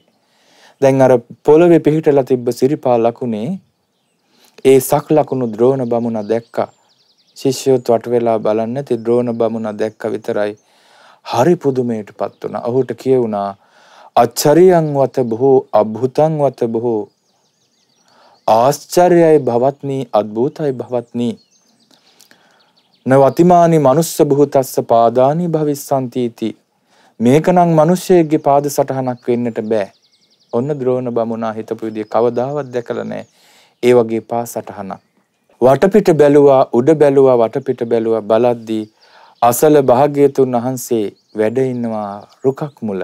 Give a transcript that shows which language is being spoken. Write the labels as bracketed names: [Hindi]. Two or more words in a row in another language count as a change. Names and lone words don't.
[Sinhala] දැන් අර පොළවේ පිහිටලා තිබ්බ සිරිපා ලකුණේ ඒ සක් ලකුණු ද්‍රෝණ බමුණා දැක්කා. ශිෂ්‍යයෝත් වට වෙලා බලන්නේ නැති ද්‍රෝණ බමුණා දැක්ක විතරයි හරි පුදුමයටපත් වුණා. ඔහුට කියුණා [Pali] අච්චරියං වත බොහෝ අභුතං වත බොහෝ [Sinhala] ආශ්චර්යයි භවත්නි අද්භූතයි භවත්නි [Pali] නවතිමානි මනුස්ස භූතස්ස පාදානි භවිස්සන්ති इति [Sinhala] මේකනම් මිනිස්සෙක්ගේ පාද සටහනක් වෙන්නට බෑ. ඔන්න ද්‍රෝණ බමුණා හිතපු විදිය කවදාවත් දැකලා නැහැ. ඒ වගේ පා සටහනක්. වටපිට බැලුවා උඩ බැලුවා වටපිට බැලුවා බලද්දී අසල භාග්‍යතුන් වහන්සේ වැඩ ඉන්නවා රුකක් මුල.